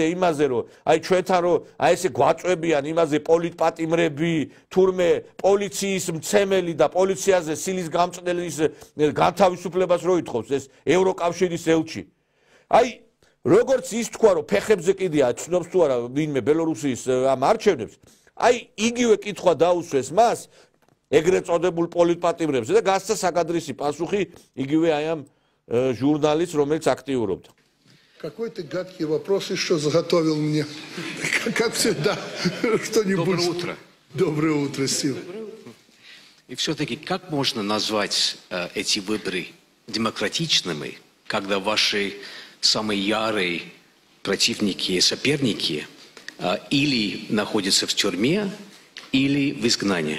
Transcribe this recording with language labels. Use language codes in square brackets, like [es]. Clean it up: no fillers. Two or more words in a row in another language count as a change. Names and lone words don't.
[ka] იმაზე რომ აი ჩვენთან რომ აი ესე გვაწვევიან იმაზე პოლიტპატიმრები თურმე პოლიციის მცემელი და პოლიციაზე სილის გამწნელის განთავისუფლებას რო ითხოვს ეს ევროკავშირის ელჩი აი როგორც ის თქვა, რომ ფეხებზე კიდე აცნობს თუ არა ვინმე ბელორუსიის ამ არჩევნებს, აი იგივე კითხვა დაუსვეს მას ეგრეთ წოდებულ პოლიტპატიმრებზე და გასცა საკადრისი პასუხი იგივე აი ამ ჟურნალისტს, რომელიც აქტიურობდა. [ru] Какой ты гадкий вопрос еще заготовил мне. Как всегда, что-нибудь. Доброе утро. Доброе утро, Стив. И все-таки как можно назвать эти выборы демократичными, когда ваши самые ярые противники и соперники или находятся в тюрьме, или в изгнании?